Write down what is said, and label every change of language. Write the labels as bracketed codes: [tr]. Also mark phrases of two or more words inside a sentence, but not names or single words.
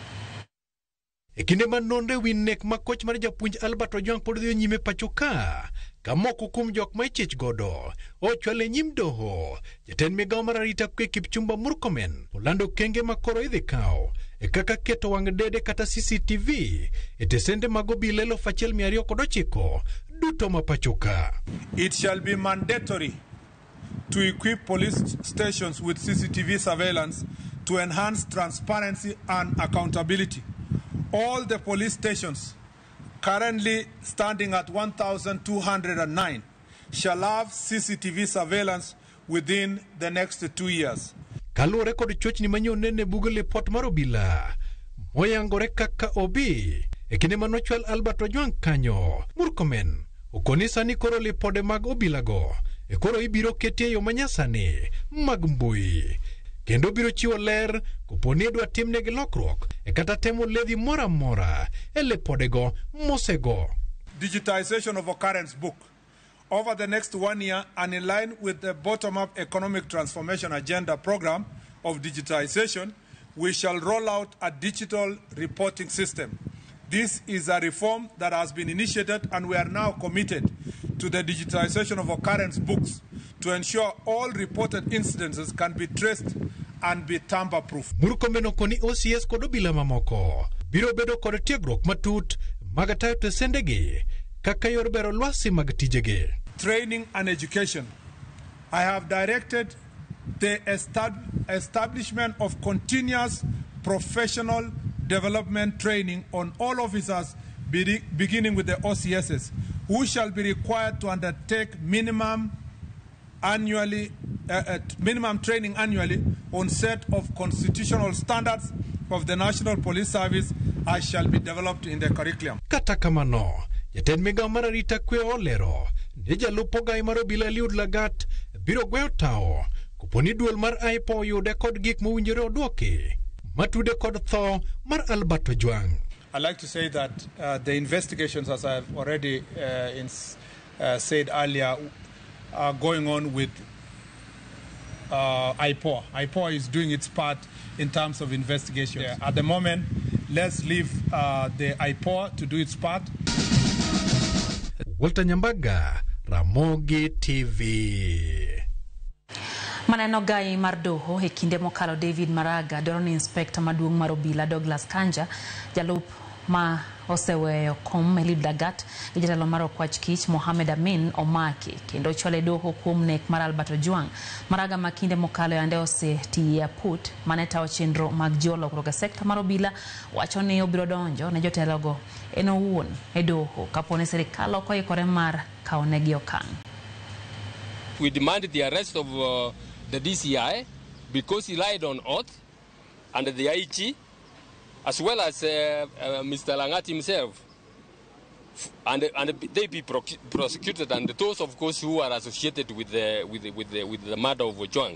[luo] E kinde man nonre winnek makoch mar japuonj Albert Ojwang pod dhi nyime pachoka kamoko kuom jok ma ichich godo ochwale nyim doho. Jatend migao mar arita kwe Kipchumba Murkomen olando kenge makoro idhi kawo e kaka keto wang' dede kata CCTV e tesende mag obila 1,209 duto mapachoka. [en] It shall be mandatory to equip police stations with CCTV surveillance to enhance transparency and accountability. All the police stations currently standing at 1,209 shall have CCTV surveillance within the next 2 years. [luo] Kaluwore kod chochni manyonene bugo lipot mar obila moyangore kaka obi e kinde manochwal Albert Ojwang kanyo. Murkomen okonisa ni koro lipode mag obilago e koro ibiro ketie yo manyasani mag mbui kendo biro chiwo ler koponi dwa timnegi lokruok e kata temo ledhi mora mora e lipodego mosego. [en] Digitization of occurrence book. Over the next 1 year and in line with the bottom-up economic transformation agenda program of digitization, we shall roll out a digital reporting system. This is a reform that has been initiated and we are now committed to the digitization of occurrence books to ensure all reported incidences can be traced and be tamper-proof. [luo] Murkomen okoni OCS kod obila mamoko biro bedo kod tiegruok matut mag tayo tesendegi kaka yor bero lwasi mag tijegi. [en] Training and education. I have directed the establishment of continuous professional development training on all officers beginning with the OCSs, who shall be required to undertake minimum training annually on set of constitutional standards of the National Police Service as shall be developed in the curriculum. [luo] Kata kamano, jatend migao mar arita kwe olero ne jalup ogai mar obila Eliud Lagat biro gweyo tao koponi duol mar IPOA yude kod gik mowinjore odwoki matude kod tho mar Albert Ojwang. [en] I'd like to say that the investigations, as I've already said earlier, are going on with IPOA. IPOA is doing its part in terms of investigations. Yeah. At the moment, let's leave the IPOA to do its part. Walter Nyambaga, Ramogi TV. [luo] Maneno gai mar doho e kinde mokalo David Maraga dwaro ni inspekta maduong' mar obila Douglas Kanja jalup ma oseweyo kom Eliud Lagat gi jatelo mar Okwach Kich Mohamed Amin omaki kendo chwale doho kuom nek mar Albert Ojwang. Maraga makinde mokalo yande osetiye aput mane tawo chenro mag jolokruok e sekta mar obila wacho ni obiro donjo ne jotelogo en owuon e doho kapone sirikal ok oikore mar kaonegi okang'. [en] We demand the arrest of the DCI because he lied on oath, and the IG, as well as Mr. Langat himself, and they be prosecuted, and those, of course, who are associated with the murder of Ojwang.